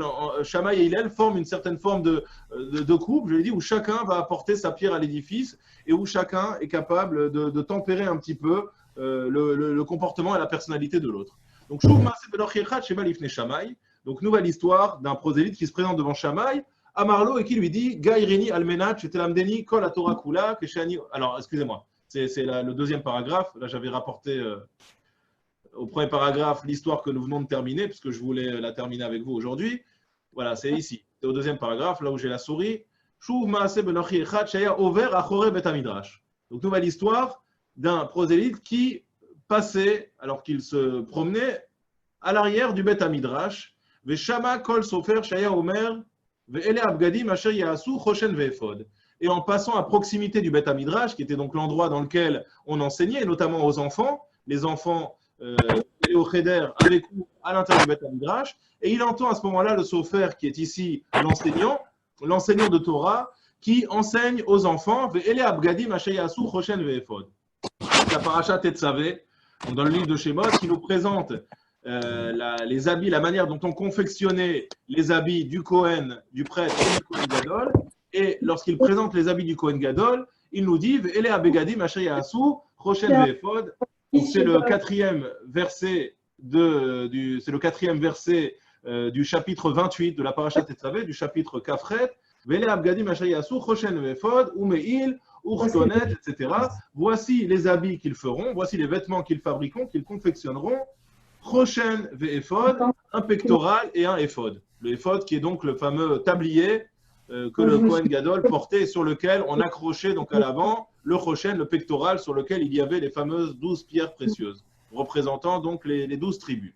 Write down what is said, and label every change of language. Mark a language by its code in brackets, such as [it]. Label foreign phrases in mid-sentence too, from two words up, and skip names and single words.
[fr] Shammai et Hillel forment une certaine forme de couple, je l'ai dit, où chacun va apporter sa pierre à l'édifice et où chacun est capable de tempérer un petit peu le comportement et la personnalité de l'autre. Donc, donc, nouvelle histoire d'un prosélyte qui se présente devant Shammai, Amarlo, et qui lui dit [he] גיירני על מנת שתלמדני כל התורה כולה כשאני. [fr] Alors, excusez-moi, c'est le deuxième paragraphe. Là, j'avais rapporté au premier paragraphe l'histoire que nous venons de terminer, puisque je voulais la terminer avec vous aujourd'hui. Voilà, c'est ici. C'est au deuxième paragraphe, là où j'ai la souris. [he] שוב מעשה בנכרי אחד שהיה עובר אחורי בית המדרש. [fr] Donc, nouvelle histoire d'un prosélyte qui passait, alors qu'il se promenait, à l'arrière du [he] בית המדרש, ושמע קול סופר שהיה אומר ואלה הבגדים אשר יעשו חושן ואפוד. [fr] Et en passant à proximité du [he] בית המדרש, [fr] qui était donc l'endroit dans lequel on enseignait, notamment aux enfants, les enfants au cheder avec nous à l'intérieur du [he] בית המדרש, [fr] et il entend à ce moment-là le sofer qui est ici l'enseignant de Torah, qui enseigne aux enfants, [he] ואלה הבגדים אשר יעשו חושן ואפוד. [fr] La paracha Tetzavé, dans le livre de Shemot, qui nous présente les habits, la manière dont on confectionnait les habits du Kohen, du prêtre et du [he] כהן גדול. [fr] Et lorsqu'il présente les habits du [he] כהן גדול, [fr] il nous dit [he] אלה הבגדים אשר יעשו חושן ואפוד. [fr] C'est le quatrième verset du chapitre 28 de la paracha Tetzavé, du chapitre Kafret. [he] אלה הבגדים אשר יעשו חושן ואפוד ומעיל etc. [fr] Voici les habits qu'ils feront, voici les vêtements qu'ils fabriqueront, qu'ils confectionneront. [he] חושן ואפוד, [fr] un pectoral et un éphod. Le éphod qui est donc le fameux tablier que le [he] כהן גדול [fr] portait et sur lequel on accrochait donc à l'avant le choshen, le pectoral sur lequel il y avait les fameuses 12 pierres précieuses, représentant donc les 12 tribus.